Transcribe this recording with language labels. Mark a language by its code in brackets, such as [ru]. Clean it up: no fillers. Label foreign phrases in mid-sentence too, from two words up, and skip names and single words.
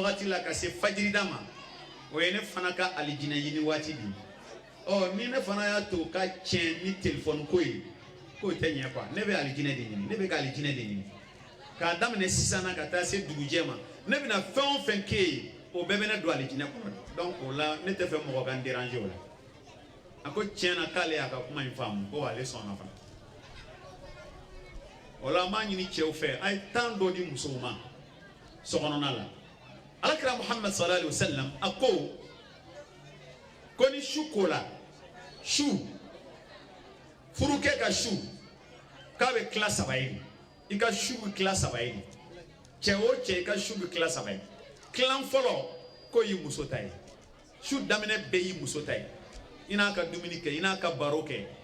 [bm] wagati la ka se fajirida ma o ye ne fana ka alijinɛ ɲini waati di ni ne fana y'a to ka tiɲɛ ni téléphone ko ye k'o tɛ ɲɛ quoi ne bɛ alijinɛ de ɲini ne bɛ ka alijinɛ de ɲini k'a daminɛ sisan na ka taa se dugujɛ ma ne bɛna fɛn o fɛn k'e ye o bɛɛ bɛ ne don alijinɛ kɔnɔ donc o la ne tɛ fɛ mɔgɔ ka n déranger o la a ko tiɲɛ na k'ale y'a ka kuma in faamu ko ale sɔnna fana o la an b'a ɲini cɛw fɛ a ye temps dɔ di musow ma sokɔnɔna la alakira Muhammad [ar] صلى الله عليه وسلم [bm] a ko ni su kola su furukɛ ka su k'a bɛ tila saba ye i ka su bɛ tila saba ye cɛ o cɛ i ka su bɛ tila saba ye tilan fɔlɔ ko y'i muso ta ye su daminɛ bɛɛ y'i muso ta ye i n'a ka dumuni kɛ i n'a ka baro kɛ